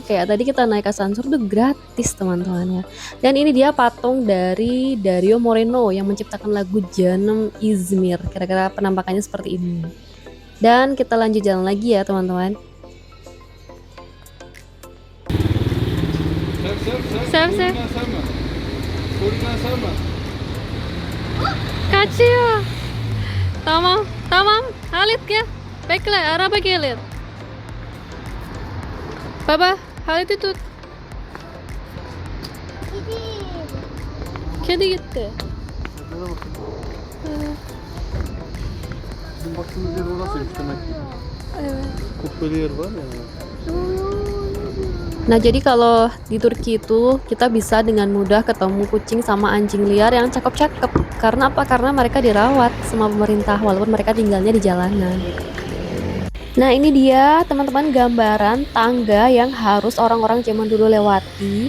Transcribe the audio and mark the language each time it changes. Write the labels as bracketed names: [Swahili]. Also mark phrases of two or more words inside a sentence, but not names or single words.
[Indonesian] Kayak tadi kita naik asansor tuh gratis teman-teman ya. Dan ini dia patung dari Dario Moreno yang menciptakan lagu Janum Izmir. Kira-kira penampakannya seperti ini. Dan kita lanjut jalan lagi ya teman-teman. [Turkish] Sev sev. Kaçıyor. Tamam tamam. Halit gel. Bekle araba gelir. Baba Halit'i tut. Kedi gitti. Bizim baktığımız yer orasıymış demek ki. Evet. Kubbeli yer var ya. [Indonesian] Nah, jadi kalau di Turki itu kita bisa dengan mudah ketemu kucing sama anjing liar yang cakep-cakep. Karena apa? Karena mereka dirawat sama pemerintah walaupun mereka tinggalnya di jalanan. Nah, ini dia teman-teman gambaran tangga yang harus orang-orang zaman dulu lewati.